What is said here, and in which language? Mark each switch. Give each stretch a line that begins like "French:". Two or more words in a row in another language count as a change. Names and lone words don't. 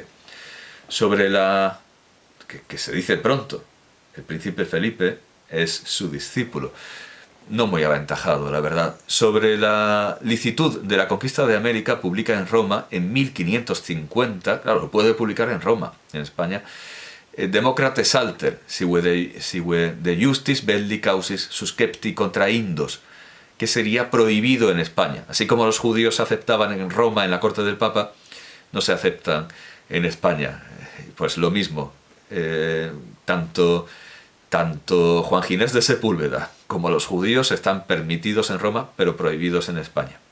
Spanish: Sobre que se dice pronto, el príncipe Felipe es su discípulo, no muy aventajado, la verdad. Sobre la licitud de la conquista de América, publica en Roma en 1550, claro, lo puede publicar en Roma, en España, Demócrates Alter, sive de justis belli causis suscepti contra indos, que sería prohibido en España. Así como los judíos aceptaban en Roma, en la corte del Papa, no se aceptan en España. Pues lo mismo, tanto Juan Ginés de Sepúlveda como los judíos están permitidos en Roma, pero prohibidos en España.